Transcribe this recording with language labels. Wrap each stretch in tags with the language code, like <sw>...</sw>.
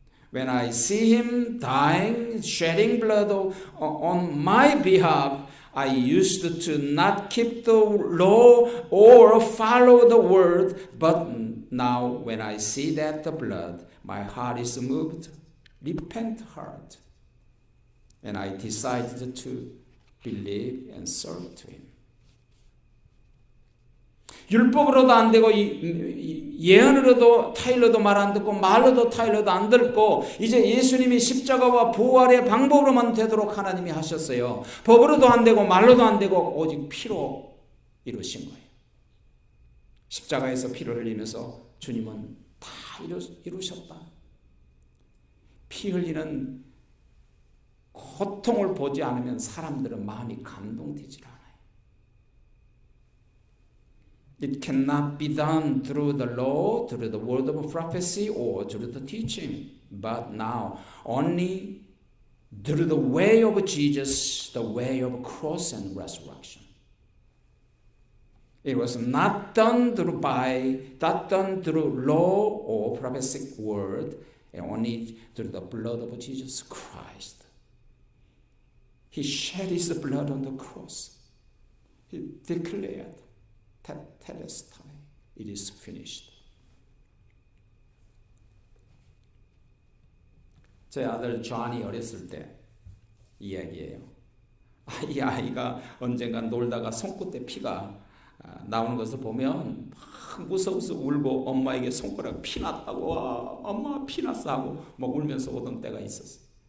<en>When I see him dying, shedding blood on my behalf, I used to not keep the law or follow the word, but now when I see that the blood, my heart is moved, repent heart, and I decided to believe and serve to Him.</en> <ko>율법으로도 안 되고 예언으로도 타일러도 말 안 듣고 말로도 타일러도 안 듣고 이제 예수님이 십자가와 부활의 방법으로만 되도록 하나님이 하셨어요. 법으로도 안 되고 말로도 안 되고 오직 피로 이루신 거예요. 십자가에서 피를 흘리면서 주님은 다 이루셨다. 피 흘리는 고통을 보지 않으면 사람들은 마음이 감동되질 않아요.</ko> <en>It cannot be done through the law, through the word of prophecy, or through the teaching. But now, only through the way of Jesus, the way of cross and resurrection. It was not done through law or prophetic word, and only through the blood of Jesus Christ. He shed his blood on the cross. He declared, Telestai, it is finished.</en> <ko>제 아들 존이 어렸을 때 이야기예요. 이 아이가 언젠가 놀다가 손끝에 피가 나오는 것을 보면 막 무서워서 울고 엄마에게 손가락 피 났다고 엄마 피 났어 하고 막 울면서 오던 때가 있었어요.</ko>